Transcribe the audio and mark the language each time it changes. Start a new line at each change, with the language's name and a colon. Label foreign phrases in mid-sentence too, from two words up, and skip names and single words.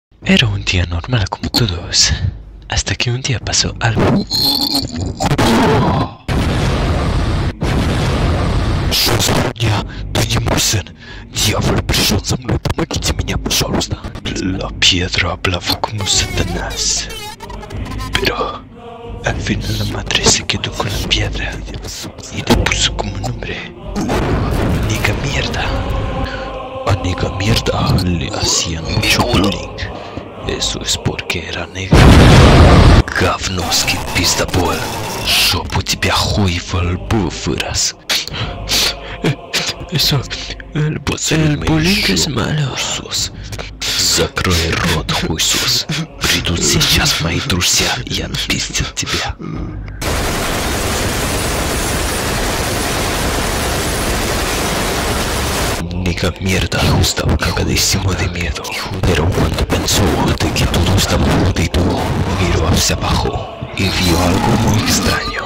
Spanish: Era un día normal como todos, hasta que un día pasó algo.
Russian: Я, ты не мой сын. Дьявол пришел за мной, помогите меня, пожалуйста.
Spanish: La piedra hablaba como Satanás, pero al final la madre se quedó con la piedra y le puso como nombre Nega Mierda. A Nega Mierda le hacían mucho bullying. Eso es porque era negra.
Russian: Говновский пиздобол. Жопу тебя хуй во лбу вырос.
Spanish: Eso, El bullying es malo.
Russian: Закрой рот, хуйсос. Придут сейчас мои друзья и отпиздят тебя.
Spanish: Nega Mierda estaba cagadísimo de miedo, pero cuando pensó de que todo estaba perdido, miró hacia abajo y vio algo muy extraño.